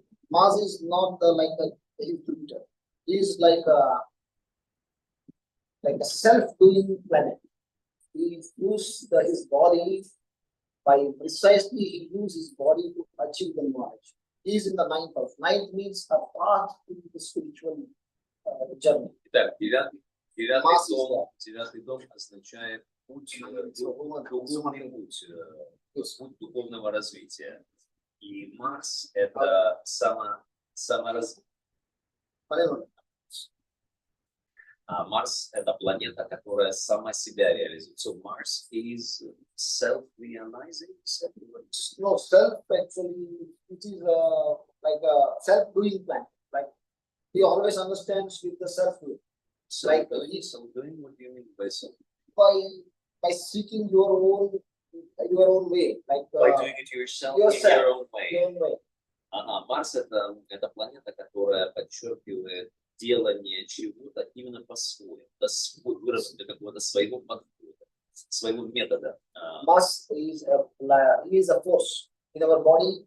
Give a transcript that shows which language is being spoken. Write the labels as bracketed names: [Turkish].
[English] Mars is not like a Jupiter. He is like a self-doing planet. He uses his body he uses his body to achieve the knowledge. He is in the 9th house. 9th means a path to the spiritual journey. [Russian] Итак, девятый дом означает духовный путь, путь духовного развития. И Марс — это саморазвитие. Марс — это планета, которая сама себя реализует. [English] So Mars is self-realizing? No, self actually, it is like a self-doing planet. Like he always understands with the self-doing. Self-doing? What do you mean by self? By seeking your own way. Like by doing it yourself in your own way. [Russian] Марс — это планета, которая подчеркивает делание чего-то именно по-своему, выработка какого-то своего подхода, своего метода. [English] Mass is a force in our body.